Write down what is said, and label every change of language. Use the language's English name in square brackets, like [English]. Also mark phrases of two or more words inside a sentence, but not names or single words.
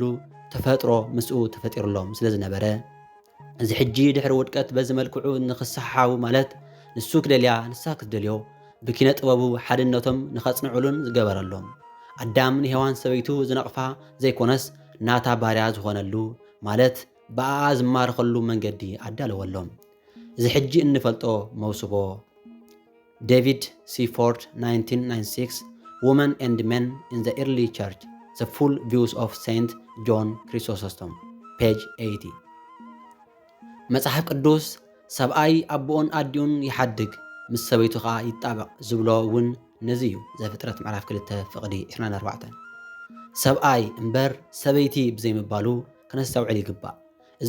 [Tigrinya] ተፈጥሮ ምስኡ ተፈጢሩሎም ስለ ዝነበረ እዚ ሕጂ ድሕሪ ውድቀት በዚ መልክዑ ንኽሰሓሓቡ ማለት ንሱ ክደልያ ንሳ ክትደልዮ ብኪነ ጥበቡ ሓድነቶም ንኸጽንዑሉን ዝገበረሎም ኣዳም ንሔዋን ሰበይቱ ዝነቕፋ ዘይኮነስ ናታ ባርያ ዝኾነሉ ማለት ብኣኣ ዝማርኸሉ መንገዲ ኣዳለወሎም። እዚ ሕጂ እንፈልጦ መውስቦ ዴቪድ ሲፎርድ 1996 Women and Men in the Early Church The Full Views of Saint John Chrysostom page 80 መጽሓፍ ቅዱስ ሰብኣይ ኣቦኦን ኣዲኡን ይሓድግ ምስ ሰበይቱ ኸዓ ይጣበቕ ዝብሎ እውን ነዚ እዩ። ዘፍጥረት ምዕራፍ 2 ፍቕዲ 24 ሰብኣይ እምበር ሰበይቲ ብዘይምባሉ ክነስተውዕል ይግባእ። እዚ